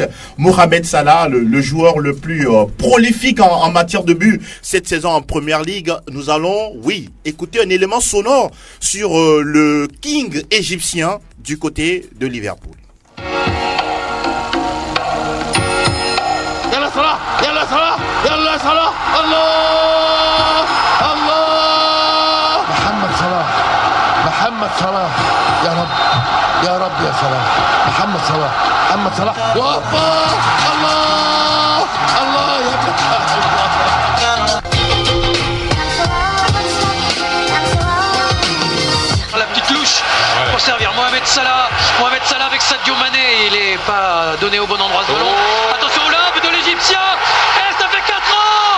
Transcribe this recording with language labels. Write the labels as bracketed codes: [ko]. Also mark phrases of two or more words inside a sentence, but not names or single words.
[fr] Mohamed Salah, le joueur le plus prolifique en matière de but cette saison en Première Ligue. Nous allons, écouter un élément sonore sur le King égyptien du côté de Liverpool. [ar] يلا صلاح، يلا صلاح، يلا صلاح، الله، الله، محمد صلاح، محمد صلاح، يا رب، يا رب، يا صلاح، محمد صلاح، محمد صلاح، والله، الله، يا [fr] La petite louche pour servir Mohamed Salah avec Sadio Mané, il n'est pas donné au bon endroit ce ballon. Attention au lob de l'Égyptien, et ça fait 4 ans.